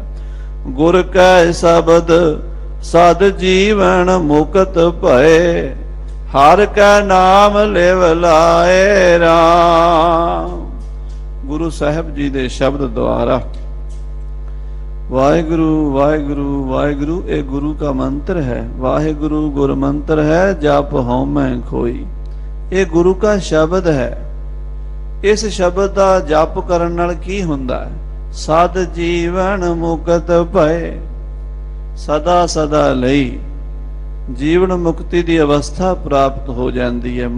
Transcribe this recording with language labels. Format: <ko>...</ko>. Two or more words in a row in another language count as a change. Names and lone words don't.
<pa>ਗੁਰ ਕੈ ਸ਼ਬਦ ਸਦ ਜੀਵਨ ਮੁਕਤ ਭਏ, ਹਰ ਕੈ ਨਾਮ ਲਿਵ ਲਾਏ ਰਾਮ। ਗੁਰੂ ਸਾਹਿਬ ਜੀ ਦੇ ਸ਼ਬਦ ਦੁਆਰਾ ਵਾਹਿਗੁਰੂ ਵਾਹਿਗੁਰੂ ਵਾਹਿਗੁਰੂ, ਇਹ ਗੁਰੂ</pa> <hi>का मंत्र है।</hi> <pa>ਵਾਹਿਗੁਰੂ ਗੁਰ ਮੰਤ੍ਰ ਹੈ, ਜਪ ਹਉਮੈ ਖੋਈ। ਇਹ ਗੁਰੂ का ਸ਼ਬਦ ਹੈ। ਇਸ ਸ਼ਬਦ ਦਾ ਜਪ ਕਰਨ ਨਾਲ ਕੀ ਹੁੰਦਾ ਹੈ? ਸਦ ਜੀਵਨ ਮੁਕਤ ਭਏ, ਸਦਾ ਸਦਾ ਲਈ ਜੀਵਨ ਮੁਕਤੀ ਦੀ ਅਵਸਥਾ ਪ੍ਰਾਪਤ ਹੋ ਜਾਂਦੀ ਹੈ।</pa>